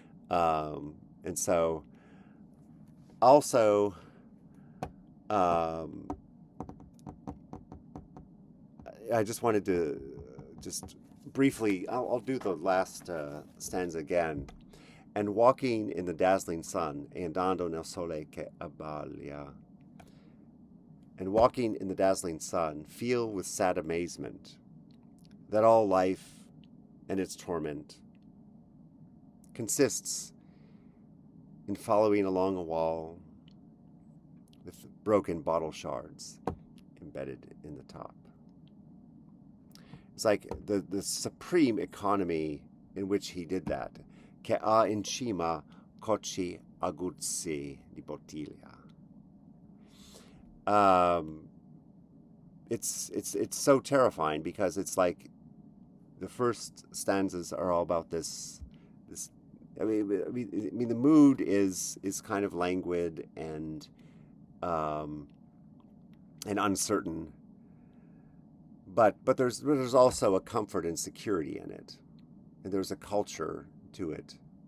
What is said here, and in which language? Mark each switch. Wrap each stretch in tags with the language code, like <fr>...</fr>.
<en>And so also, I just wanted to just briefly, I'll do the last stanza again. And walking in the dazzling sun,</en> <it>e andando nel sole che abbaglia.</it> <en>And walking in the dazzling sun, feel with sad amazement that all life and its torment consists in following along a wall with broken bottle shards embedded in the top. It's like the supreme economy in which he did that.</en> <it>Che ha in cima cocci aguzzi di bottiglia.</it> <en>It's so terrifying because it's like the first stanzas are all about this. I mean, the mood is kind of languid and uncertain, but there's also a comfort and security in it, and there's a culture to it.</en>